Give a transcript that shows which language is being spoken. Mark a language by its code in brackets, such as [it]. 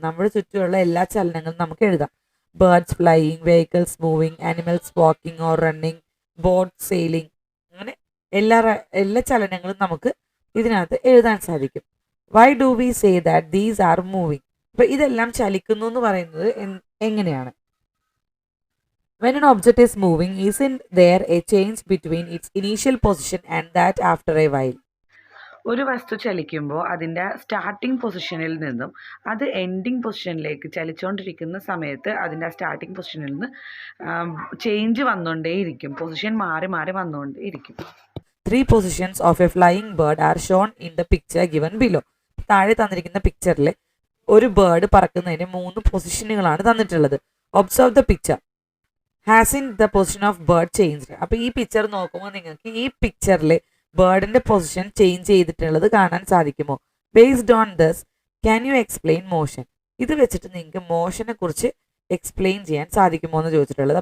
[ml] നമ്മുടെ ചുറ്റുമുള്ള എല്ലാ ചലനങ്ങളും നമുക്ക് എഴുതാം. [en] birds flying, vehicles moving, animals walking or running, boat sailing, [ml] അങ്ങനെ എല്ലാ ചലനങ്ങളും നമുക്ക് ഇതിനകത്ത് എഴുതാൻ സാധിക്കും. [en] Why do we say that these are moving? [ml] അപ്പം ഇതെല്ലാം ചലിക്കുന്നു എന്ന് പറയുന്നത് എങ്ങനെയാണ്? [en] When an object is moving, isn't there a change between its initial position and that after a while? [ml] ഒരു വസ്തു ചലിക്കുമ്പോൾ അതിൻ്റെ സ്റ്റാർട്ടിംഗ് പൊസിഷനിൽ നിന്നും അത് എൻഡിങ് പൊസിഷനിലേക്ക് ചലിച്ചുകൊണ്ടിരിക്കുന്ന സമയത്ത് അതിൻ്റെ സ്റ്റാർട്ടിംഗ് പൊസിഷനിൽ നിന്ന് ചേഞ്ച് വന്നുകൊണ്ടേയിരിക്കും. പൊസിഷൻ മാറി മാറി വന്നുകൊണ്ടേയിരിക്കും. [en] 3 positions of a flying bird are shown in the picture given below. [ml] താഴെ തന്നിരിക്കുന്ന പിക്ചറിൽ ഒരു ബേർഡ് പറക്കുന്നതിന് 3 പൊസിഷനുകളാണ് തന്നിട്ടുള്ളത്. [en] Observe the picture. Has in the position of bird changed? [ml] അപ്പോൾ ഈ പിക്ചർ നോക്കുമ്പോൾ നിങ്ങൾക്ക് ഈ പിക്ചറിൽ ബേർഡിൻ്റെ പൊസിഷൻ ചേഞ്ച് ചെയ്തിട്ടുള്ളത് കാണാൻ സാധിക്കുമോ? [en] Based on this, can you explain motion? [ml] ഇത് വെച്ചിട്ട് നിങ്ങൾക്ക് മോഷനെ കുറിച്ച് എക്സ്പ്ലെയിൻ ചെയ്യാൻ സാധിക്കുമോ എന്ന് ചോദിച്ചിട്ടുള്ളത്.